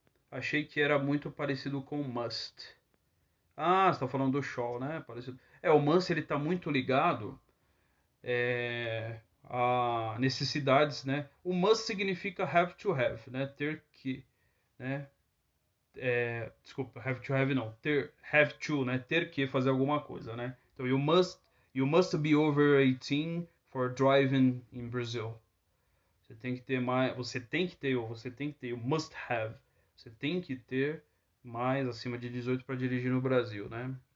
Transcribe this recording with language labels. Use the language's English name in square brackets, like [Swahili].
[Portuguese] Achei que era muito parecido com Must. Ah, você tá falando do Shaw, né? Parecido. O Must ele tá muito ligado a necessidades, né? O must significa [English] have to have, [Portuguese] né? Ter que, né? Desculpa, [English] have to have [Portuguese] não, [English] have to, [Portuguese] né? Ter que fazer alguma coisa, né? Então [English] you must be over 18 for driving in Brazil. [Portuguese] Você tem que ter mais, [English] you must have. [Portuguese] Você tem que ter mais acima de 18 para dirigir no Brasil, né?